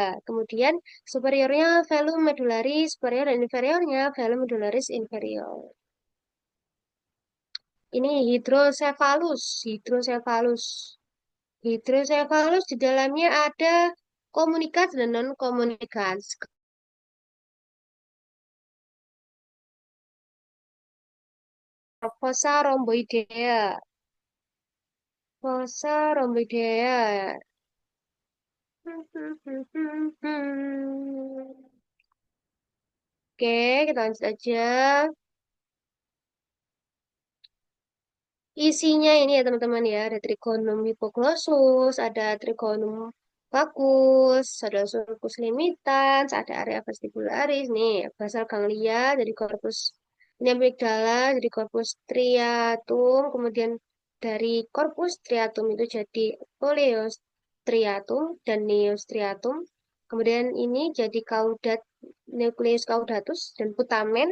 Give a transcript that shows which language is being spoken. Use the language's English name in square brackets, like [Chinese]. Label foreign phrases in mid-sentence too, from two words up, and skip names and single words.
[Indonesian] Kemudian superiornya velum medullaris superior dan inferiornya velum medullaris inferior. Ini hidrocephalus, hidrocephalus. Hidrocephalus di dalamnya ada komunikat dan non-komunikat. Fossa rhomboidea. Fossa rhomboidea. Oke, kita lanjut aja. Isinya ini ya teman-teman ya, ada trigonum hypoglossum, ada trigonum vagus, ada sulcus limitans, ada area vestibularis, nih [English] basal ganglia [Indonesian] dari corpus ini amigdala, jadi corpus striatum, kemudian dari corpus striatum itu jadi oleostriatum dan neostriatum, kemudian ini jadi caudat, nucleus caudatus dan putamen.